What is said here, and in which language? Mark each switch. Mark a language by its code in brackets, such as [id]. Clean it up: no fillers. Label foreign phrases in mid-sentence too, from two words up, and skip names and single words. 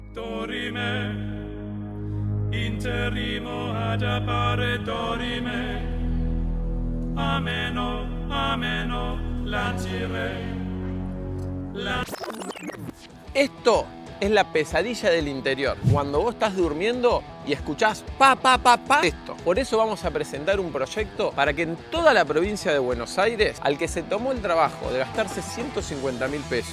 [es] Dorime, interrimo ad appare dorime, ameno, ameno, lancire. Esto es la pesadilla del interior. Cuando vos estás durmiendo y escuchás pa, pa, pa, pa, esto. Por eso vamos a presentar un proyecto para que en toda la provincia de Buenos Aires, al que se tomó el trabajo de gastarse 150.000 pesos,